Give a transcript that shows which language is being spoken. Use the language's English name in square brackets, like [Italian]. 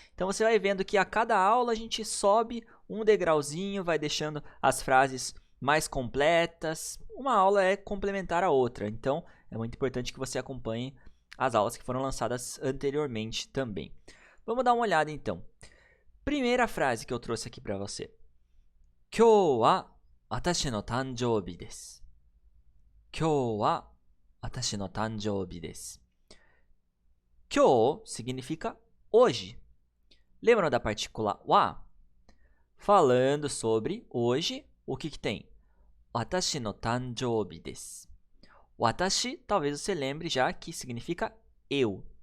[Portuguese] Então você vai vendo que a cada aula a gente sobe um degrauzinho, vai deixando as frases mais completas. Uma aula é complementar a outra, então é muito importante que você acompanhe as aulas que foram lançadas anteriormente também. Vamos dar uma olhada então. Primeira frase que eu trouxe aqui para você. [Japanese] 今日は私の誕生日です。今日は私の誕生日です。 [Portuguese] 今日 significa hoje. Lembram da partícula wa? Falando sobre hoje, o que tem? [Japanese] Watashi no tanjoubi desu. [Portuguese] Watashi, talvez você lembre já que significa eu.